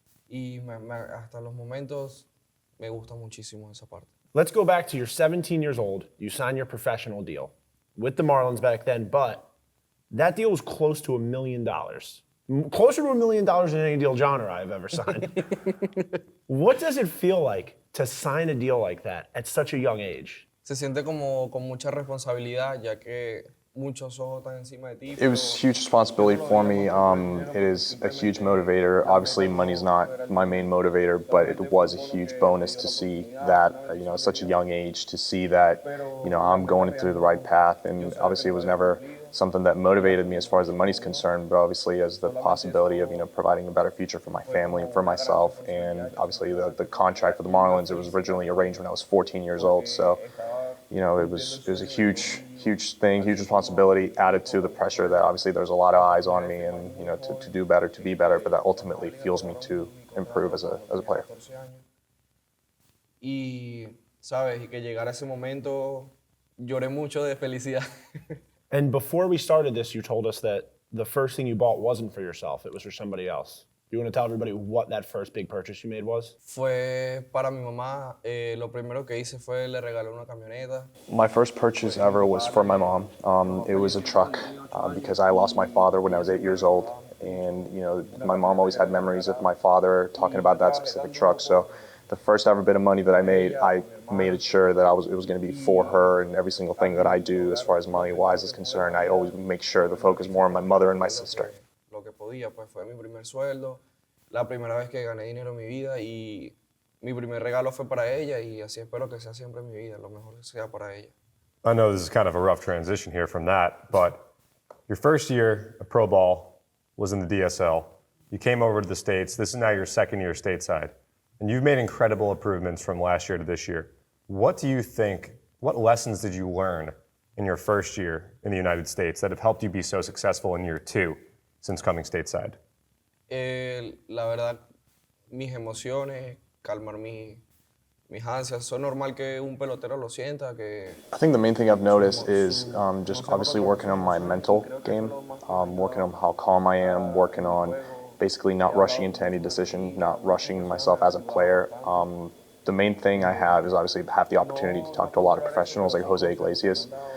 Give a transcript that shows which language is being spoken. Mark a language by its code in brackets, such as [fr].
[es] Y hasta los momentos me gusta muchísimo esa parte. [en] Let's go back to you're 17 years old. You signed your professional deal with the Marlins back then, but that deal was close to $1 million. Closer to $1 million than any deal John or I have ever signed. What does it feel like to sign a deal like that at such a young age? [es] Se siente como con mucha responsabilidad, ya que muchos ojos están encima de ti. [en] It was a huge responsibility for me. It is a huge motivator. Obviously, money's not my main motivator, but it was a huge bonus to see that, at such a young age, to see that, I'm going through the right path. And obviously, it was never something that motivated me as far as the money's concerned, but obviously as the possibility of, providing a better future for my family and for myself. And obviously the contract with the Marlins, it was originally arranged when I was 14 years old. So, it was a huge thing, huge responsibility added to the pressure that obviously there's a lot of eyes on me and, to do better, to be better, but that ultimately fuels me to improve as a player. [es] Y, sabes, y que llegara ese momento, lloré mucho de felicidad. [en] And before we started this, you told us that the first thing you bought wasn't for yourself, it was for somebody else. Do you want to tell everybody what that first big purchase you made was? [es] Fue para mi mamá. Lo primero que hice fue le regalé una camioneta. [en] My first purchase ever was for my mom. It was a truck because I lost my father when I was 8 years old. And, my mom always had memories of my father talking about that specific truck. So the first ever bit of money that I made it sure that it was going to be for her, and every single thing that I do as far as money-wise is concerned, I always make sure the focus more on my mother and my sister. [es] Lo que podía, pues fue mi primer sueldo, la primera vez que gané dinero en mi vida y mi primer regalo fue para ella y así espero que sea siempre en mi vida, lo mejor que sea para ella. [en] I know this is kind of a rough transition here from that, but your first year of pro ball was in the DSL. You came over to the States. This is now your second year stateside. And you've made incredible improvements from last year to this year. What lessons did you learn in your first year in the United States that have helped you be so successful in year two since coming stateside? [es] La verdad, mis emociones, calmar mis ansias. Eso es normal que un pelotero lo sienta. [en] I think the main thing I've noticed is just obviously working on my mental game, working on how calm I am, working on basically not rushing into any decision, not rushing myself as a player. The main thing I have is obviously have the opportunity to talk to a lot of professionals like Jose Iglesias.